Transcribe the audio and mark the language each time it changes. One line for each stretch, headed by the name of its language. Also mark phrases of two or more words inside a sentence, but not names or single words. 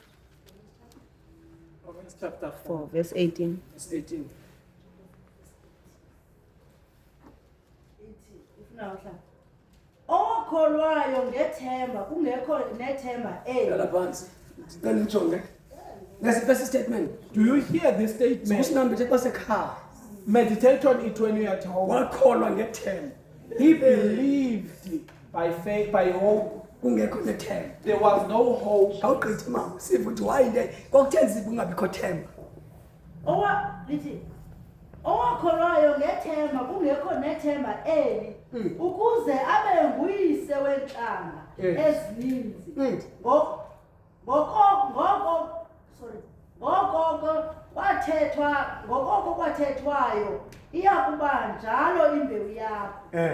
English: Romans chapter 4 4, verse 18. verse 18.
Xhosa: Owakholwayo ngethemba kungekho nethemba Hlala phansi. Sicela nijonge. Ngasiphi statement?
English: Do you hear this statement?
Xhosa: Usinambithe xa sekhaya.
English: Meditate on it when you're at home.
Xhosa: Wakholwa ngethemba.
English: He believed by faith, by hope.
Xhosa: Kungekho nethemba.
English: There was no hope.
Xhosa: Awugqithe mama. Siva ukuthi why le kwakutheni nzima ungabikho themba. owakholwayo ngethemba kungekho nethemba eli ukuze abe nguyise wentlanga ezininzi ngokoko kwathethwayo iya kuba njalo imbewu yakho.